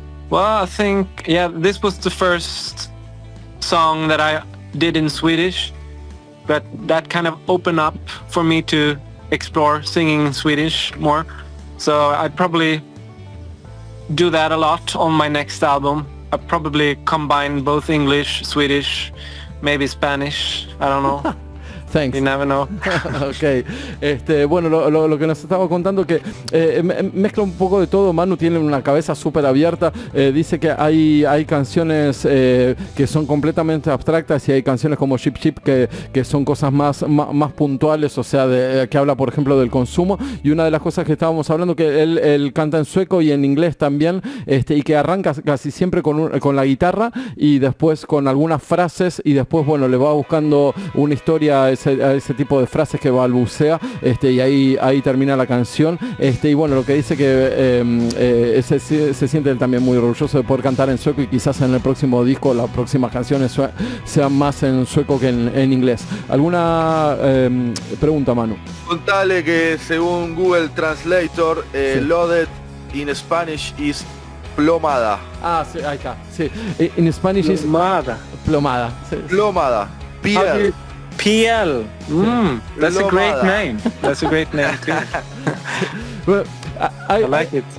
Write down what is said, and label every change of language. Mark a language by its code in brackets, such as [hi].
[en] Well, I think, yeah, this was the first song that I did in Swedish, but that kind of opened up for me to explore singing in Swedish more. So I'd probably do that a lot on my next album. I'd probably combine both English, Swedish, maybe Spanish, I don't know. Thanks. You never know. Ok. [es] Bueno, lo que nos estaba contando que mezcla un poco de todo. Manu tiene una cabeza súper abierta. Dice que hay canciones que son completamente abstractas y hay canciones como Ship que son cosas más puntuales, o sea, que habla, por ejemplo, del consumo. Y una de las cosas que estábamos hablando, que él canta en sueco y en inglés también, y que arranca casi siempre con la guitarra y después con algunas frases y después, bueno, le va buscando una historia a ese tipo de frases que balbucea, y ahí termina la canción, y bueno, lo que dice que se siente él también muy orgulloso de poder cantar en sueco y quizás en el próximo disco, las próximas canciones sean más en sueco que en inglés. ¿Alguna pregunta, Manu? Contale que según Google Translator, sí. [en] LODET in Spanish is plomada. [es] Ah, sí, ahí está. Sí. [en] In Spanish [es] plomada. [en] Is plomada. [es] Sí. Plomada. Piel. [en] PL. That's a great name. That's a great name too. Well, I like it.